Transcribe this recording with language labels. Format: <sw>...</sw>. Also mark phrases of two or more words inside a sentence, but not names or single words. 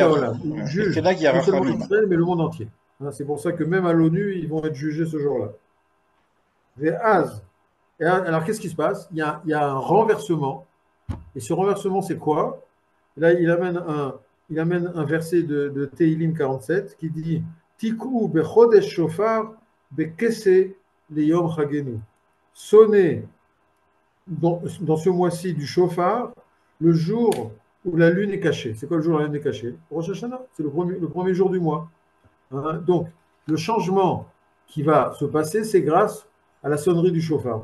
<fr>Taolam, il juge non seulement Israël, mais le monde entier. C'est pour ça que même à l'ONU, ils vont être jugés ce jour-là. Ve'az. Alors, qu'est-ce qui se passe? Il y a un renversement. Et ce renversement, c'est quoi? Là, il amène un verset de Teilim 47 qui dit</fr> <he>תקעו בחודש שופר בכסה ליום חגנו.</he> <fr>Sonnez dans ce mois-ci du shofar le jour où la lune est cachée. C'est quoi le jour où la lune est cachée? Rosh Hashanah, c'est le premier jour du mois. Donc, le changement qui va se passer, c'est grâce à la sonnerie du shofar.</fr>